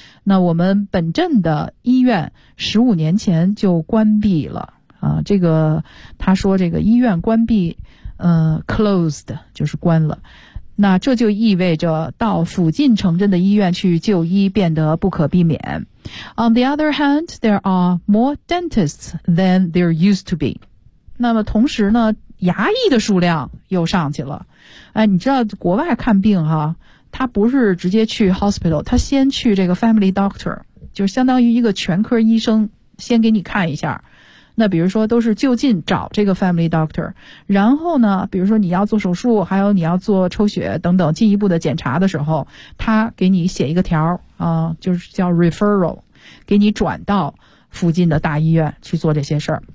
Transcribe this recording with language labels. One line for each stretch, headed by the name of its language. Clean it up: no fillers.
Chinese: 那我们本镇的医院15年前就关闭了。这个他说这个医院关闭closed, 就是关了。那这就意味着到附近城镇的医院去就医变得不可避免。
English: On the other hand, there are more dentists than there used to be.
Chinese: 那么同时呢牙医的数量又上去了。哎，你知道国外看病哈，他不是直接去 hospital， 他先去这个 family doctor， 就相当于一个全科医生，先给你看一下。那比如说都是就近找这个 family doctor， 然后呢比如说你要做手术，还有你要做抽血等等进一步的检查的时候，他给你写一个条就是叫 referral， 给你转到附近的大医院去做这些事儿。